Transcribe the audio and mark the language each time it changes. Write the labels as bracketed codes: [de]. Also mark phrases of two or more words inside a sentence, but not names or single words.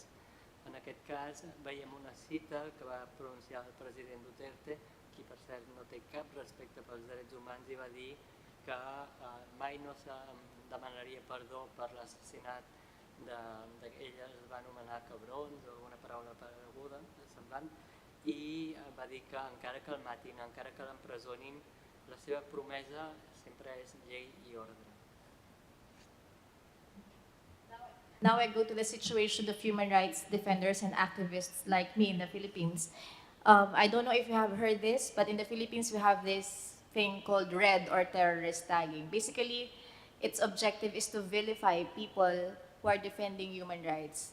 [ca] En aquest cas veiem una cita que va pronunciar el president Duterte, qui per cert no té cap respecte pels drets humans, i va dir que mai no se demanaria perdó per l'assassinat d'ella, es va anomenar cabrons o alguna paraula pareguda, semblant, i va dir que encara que el matin, encara que l'empresonin, la seva promesa sempre és llei i ordre. [en] Now I go to the situation of human rights defenders and activists like me in the Philippines. I don't know if you have heard this, but in the Philippines we have this thing called red or terrorist tagging. Basically, its objective is to vilify people who are defending human rights.